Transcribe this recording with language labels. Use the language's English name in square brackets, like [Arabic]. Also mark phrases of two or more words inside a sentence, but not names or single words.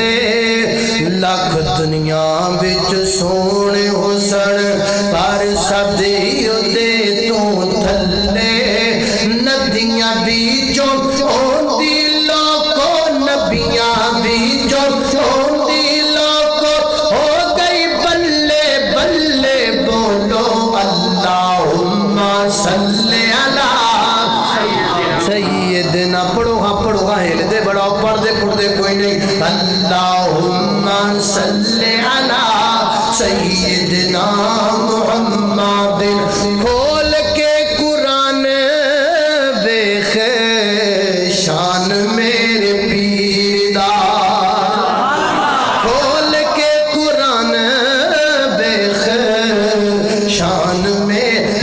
[Punjabi] لکھ دنیا وچ سوہنے حسن پر سب دے اودے تو تھلے. ندیاں بیچوں اوندی لوکو، نبیاں بیچوں اوندی لوکو، ہو گئی بلے بلے بولو [Arabic] اللهم صل على سيدنا. [Punjabi] پڑھو ہاں ہلدے بڑا، پڑھدے پڑھدے کوئی نہیں. [Arabic] اللهم صل على سيدنا محمد. [Punjabi] کھول کے قرآن دیکھ شان میرے پیر دا، کھول کے قرآن دیکھ شان میں.